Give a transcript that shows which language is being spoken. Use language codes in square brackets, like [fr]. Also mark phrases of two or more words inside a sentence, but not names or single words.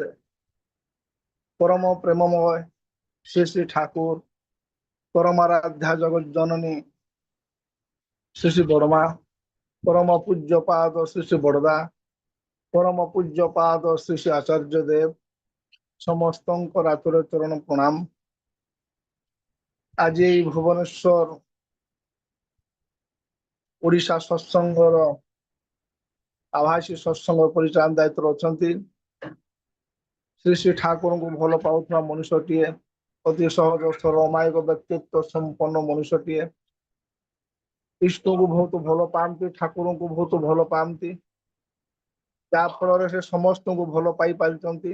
[bn] পরম প্রেমময় শ্রী শ্রী ঠাকুর পরমারাধ্যা জগৎ জননী শ্রী শ্রী বড়মা পরম পূজ্য পাদ শ্রী শ্রী বড়দা পরম পূজ্য পাদ শ্রী শ্রী আচার্য দেব [or] ସମସ୍ତଙ୍କର ଆତୁର ଚରଣ ପ୍ରଣାମ। ଆଜି ଏଇ ଭୁବନେଶ୍ୱର ଓଡ଼ିଶା ସତ୍ସଙ୍ଗର ଆଭାସୀ ସତ୍ସଙ୍ଗ ପରିଚାଳନା ଦାୟିତ୍ୱରେ ଅଛନ୍ତି ଶ୍ରୀ ଶ୍ରୀ ଠାକୁରଙ୍କୁ ଭଲ ପାଉଥିବା ମନୁଷ୍ୟଟିଏ, ଅତି ସହଜ ସରଳ ଅମାୟିକ ବ୍ୟକ୍ତିତ୍ୱ ସମ୍ପନ୍ନ ମନୁଷ୍ୟଟିଏ, ଇଷ୍ଟଙ୍କୁ ବହୁତ ଭଲ ପାଆନ୍ତି, ଠାକୁରଙ୍କୁ ବହୁତ ଭଲ ପାଆନ୍ତି, ଯାହା ଫଳରେ ସେ ସମସ୍ତଙ୍କୁ ଭଲ ପାଇ ପାରିଛନ୍ତି।